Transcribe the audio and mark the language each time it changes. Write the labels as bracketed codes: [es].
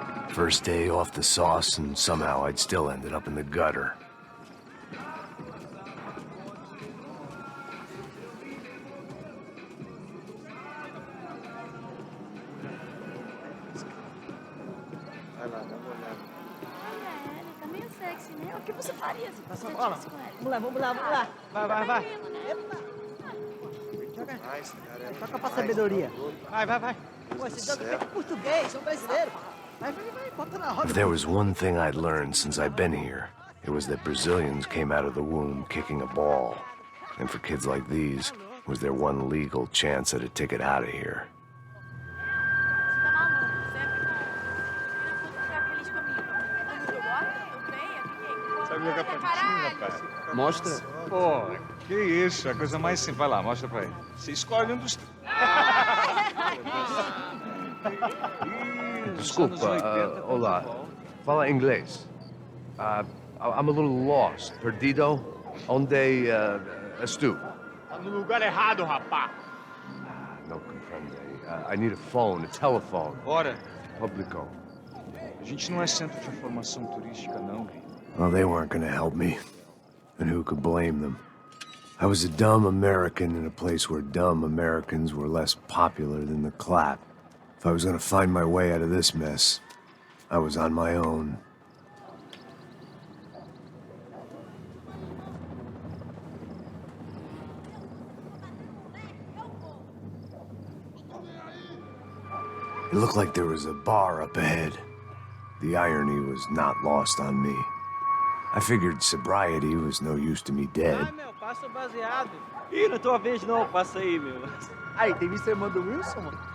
[en] First day off the sauce, and somehow I'd still ended up in the gutter. [pt] Ele tá meio sexy, né? O que você faria se você Olha, tivesse com ele? vamos lá. Vai. Tranquilo, né? Joga. Toca pra sabedoria. Vai. Pô, esse jogo é feito em português, sou brasileiro. Vai, bota na roda. [en] If there was one thing I'd learned since I've been here, it was that Brazilians came out of the womb kicking a ball. And for kids like these, it was their one legal chance at a ticket out of here. [pt] Você tá maluco, sempre bom. Ficar feliz comigo. Eu gosto, eu venho, Sabe jogar patinho, rapaz? Mostra. Pô, que isso, a coisa mais simples. Vai lá, mostra pra ele. Você escolhe um dos... Desculpa, olá. Fala inglês. [en] I'm a little lost. [pt] Perdido? Onde estou? Tá no lugar errado, rapá. [es] No comprende. [en] I need a phone, a telephone. [pt] Bora. Publico. A gente não é centro de informação turística, não. [en] Well, they weren't gonna help me. And who could blame them? I was a dumb American in a place where dumb Americans were less popular than the clap. If I was gonna find my way out of this mess, I was on my own. It looked like there was a bar up ahead. The irony was not lost on me. I figured sobriety was no use to me dead. [pt] Ai, meu, passa o baseado. Ih, não é tua vez não, passa aí, meu. Aí, tem visto a irmã do Wilson, mano?